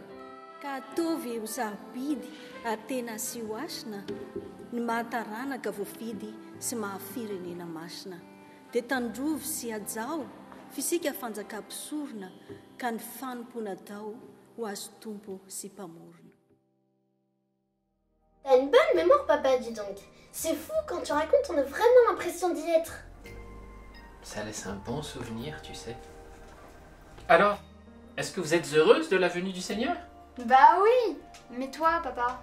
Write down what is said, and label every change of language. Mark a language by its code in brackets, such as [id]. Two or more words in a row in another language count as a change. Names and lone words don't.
[mg] Ka atovy ho sabidy ary tena sy ho asina ny mahataranaka voafidy sy mahafirenena masina dia tandrovy sy ajao fisika fanjakam-pisorona ka ny fanompona dao ho azo tompo sy mpamorona. [fr] T'as une bonne mémoire, papa, dis donc. C'est fou, quand tu racontes, on a vraiment l'impression d'y être. Ça laisse un bon souvenir, tu sais. Alors, est-ce que vous êtes heureuse de la venue du Seigneur? Bah oui. Mais toi, papa?